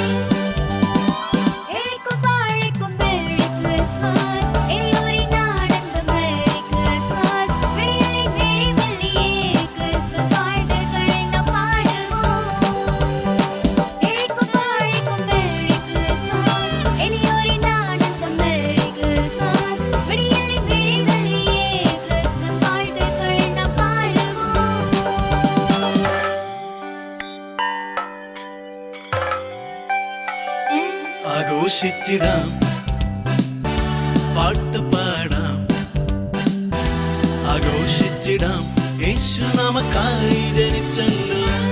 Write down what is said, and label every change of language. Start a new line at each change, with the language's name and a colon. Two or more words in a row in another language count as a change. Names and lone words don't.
Tamil: ஏழைக்கும் வாழைக்கும்
English: Merry Christmas,
Tamil: எளியோரின் ஆனந்தம்
English: Merry Christmas,
Tamil: விடியலின் விடிவெள்ளியே Christmas வாழ்த்துக்கள் நாம் பாடுவோம். ஏழைக்கும் வாழைக்கும்
English: Merry Christmas,
Tamil: எளியோரின் ஆனந்தம்
English: Merry Christmas,
Tamil: விடியலின் விடிவெள்ளியே Christmas வாழ்த்துக்கள் நாம் பாடுவோம்.
Malayalam: ആഘോഷിച്ചിടാം, പാട്ട് പാടാം, ആഘോഷിച്ചിടാം, യേശു നമുക്കായി ജനിച്ചല്ലോ.